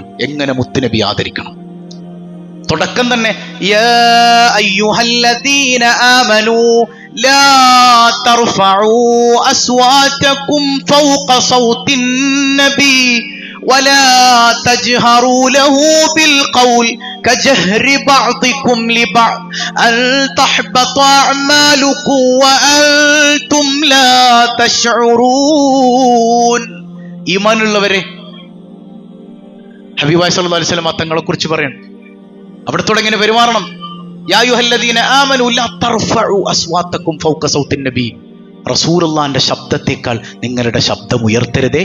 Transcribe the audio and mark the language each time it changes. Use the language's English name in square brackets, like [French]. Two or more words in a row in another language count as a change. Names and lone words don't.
[Malayalam] എങ്ങനെ മുത്തുനബി ആദരിക്കണം? തുടക്കം തന്നെ [Arabic] يا أيها الذين آمنوا لا ترفعوا أصواتكم فوق صوت النبي ولا تجهروا له بالقول كجهر بعضكم لبعض أن تحبط أعمالكم وأنتم لا تشعرون. [Malayalam] ഈമാനുള്ളവരെ, ഹബീബായ [Arabic] صلى الله عليه وسلم [Malayalam] തങ്ങളെ കുറിച്ച് പറയണം. അവിടെ തുടങ്ങി പെരുമാറണം. [Arabic] يا أيها الذين آمنوا لا ترفعوا أصواتكم فوق صوت النبي. [Malayalam] റസൂലുള്ളാഹിന്റെ ശബ്ദത്തേക്കാൾ നിങ്ങളുടെ ശബ്ദം ഉയർത്തരുതേ.